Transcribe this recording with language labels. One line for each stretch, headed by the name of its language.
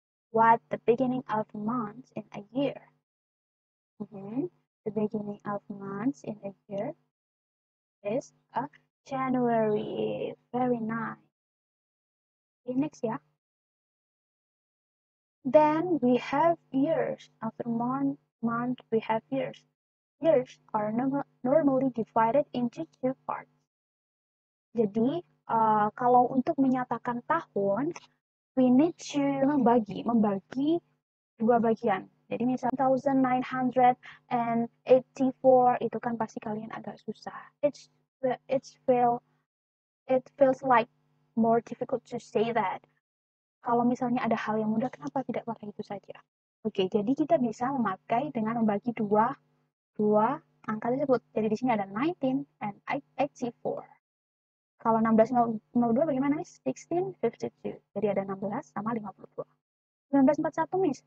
English: What the beginning of months in a year? The beginning of months in a year is a January. Very nice. Okay, next ya. Then we have years. After month we have years. Years are normally divided into two parts.
Indonesian: Jadi kalau untuk menyatakan tahun,
English: we need to
Indonesian: membagi dua bagian. Jadi misalnya 1984 itu kan pasti kalian agak susah.
English: It feels like more difficult to say that.
Indonesian: Kalau misalnya ada hal yang mudah, kenapa tidak pakai itu saja? Oke, jadi kita bisa memakai dengan membagi dua angka tersebut. Jadi di sini ada 19 and 84. Kalau 1602 bagaimana, Miss? 1652. Jadi ada 16 sama 52. 1941, Miss.